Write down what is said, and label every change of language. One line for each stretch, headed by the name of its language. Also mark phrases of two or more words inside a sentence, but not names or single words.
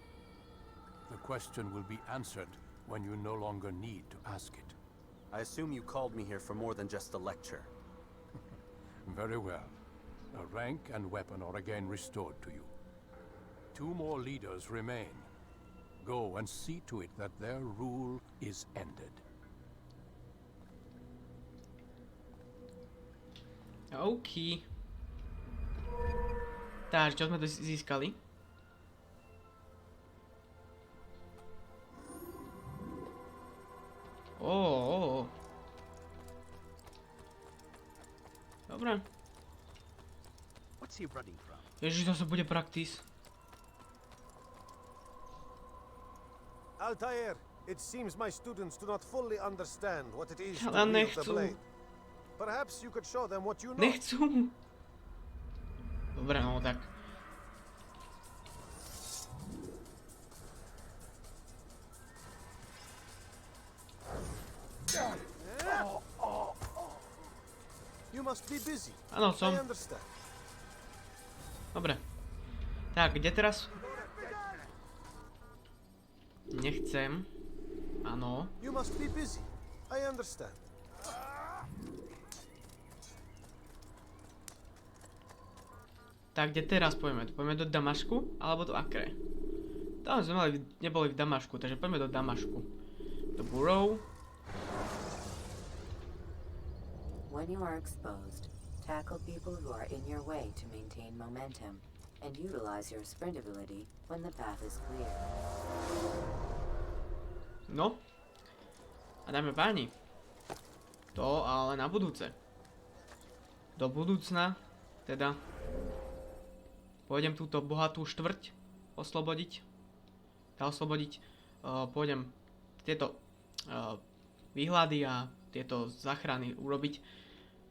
English: The question will be answered when you no longer need to ask it. I assume you called me here for more than just a lecture. Very well. A rank and weapon are again restored to you. 2 more leaders remain. Go and see to it that their rule is ended. OK.
Slovak: Takže, čo sme tu získali? Dobre. Ježiš, to sa bude practice.
English: Altair, it seems my students do not fully understand what it is to
Slovak: Ale
English: wield the
Slovak: nechcú.
English: blade. Perhaps you could show them what you know.
Slovak: Nechcú. Dobre, no tak.
English: You must be busy.
Slovak: Áno, som.
English: I understand.
Slovak: Dobre. Tak, kde teraz? Nechcem. Áno.
English: You must be busy. I understand.
Slovak: Tak, kde teraz pôjdeme? Pôjdeme do Damašku, alebo do Akre? Tam sme neboli v Damašku, takže poďme do Damašku. Do Burrow.
English: When you are exposed, tackle people who are in your way to maintain momentum, and utilize your sprint ability when the path is clear.
Slovak: No. A dáme páni. To ale na budúce. Do budúcna, teda, pôjdem túto bohatú štvrť oslobodiť. Pôjdem tieto výhľady a tieto záchrany urobiť.